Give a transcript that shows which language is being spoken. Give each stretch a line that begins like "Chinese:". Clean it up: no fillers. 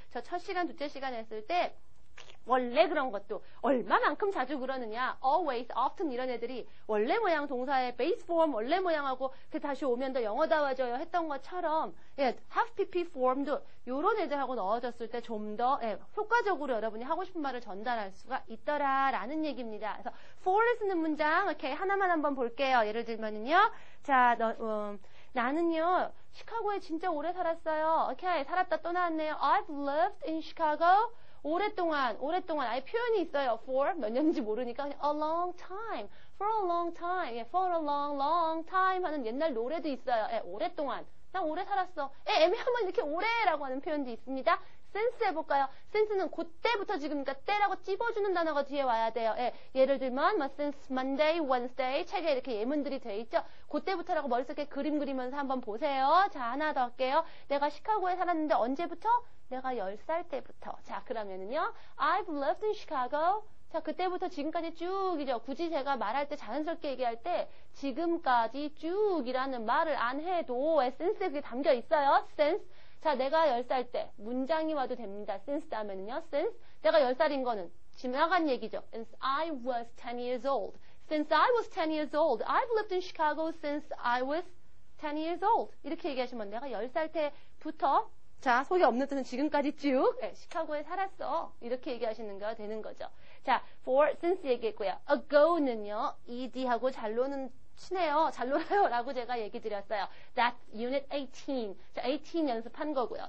Korean: 저 첫 시간, 둘째 시간 했을 때 원래 그런 것도 얼마만큼 자주 그러느냐 always, often 이런 애들이 원래 모양 동사의 base form 원래 모양하고 다시 오면 더 영어다워져요 했던 것처럼 have pp form도 요런 애들하고 넣어졌을 때 좀 더 효과적으로 여러분이 하고 싶은 말을 전달할 수가 있더라라는 얘기입니다. 그래서 for를 쓰는 문장 이렇게 하나만 한번 볼게요. 예를 들면은요. 자, 나는요 시카고에 진짜 오래 살았어요. 오케이, 살았다 또 나왔네요.
English: I've lived in Chicago.
Korean: 오랫동안 아예 표현이 있어요. for 몇 년인지 모르니까 그냥 a long time,
English: for a long time, for a long time
Korean: 하는 옛날 노래도 있어요. 오랫동안, 난 오래 살았어. 애매하면 이렇게 오래라고 하는 표현도 있습니다. since 해볼까요? since는 그때부터 지금이니까 때라고 찝어주는 단어가 뒤에 와야 돼요. 예를 들면 since Monday, Wednesday 책에 이렇게 예문들이 돼 있죠. 그때부터라고 머릿속에 그림 그리면서 한번 보세요. 자, 하나 더 할게요. 내가 시카고에 살았는데 언제부터? 내가 10살 때부터. 자, 그러면은요.
English: I've lived in Chicago.
Korean: 자, 그때부터 지금까지 쭉이죠. 굳이 제가 말할 때 자연스럽게 얘기할 때 지금까지 쭉이라는 말을 안 해도 since에 그게 담겨 있어요. since. 자, 내가 10살 때 문장이 와도 됩니다. since 다음에는요. since 내가 10살인 거는 지나간 얘기죠.
English: Since I was 10 years old. Since I was 10 years old. I've lived in Chicago since I was 10 years old.
Korean: 이렇게 얘기하시면 내가 10살 때부터 자, 속이 없는 뜻은 지금까지 쭉 시카고에 살았어. 이렇게 얘기하시는 거 되는 거죠. 자, for, since 얘기했고요. ago는요. ed하고 잘 노는 치네요. 잘 놀아요. 라고 제가 얘기 드렸어요.
English: That's unit 18.
Korean: 자, 18 연습한 거고요.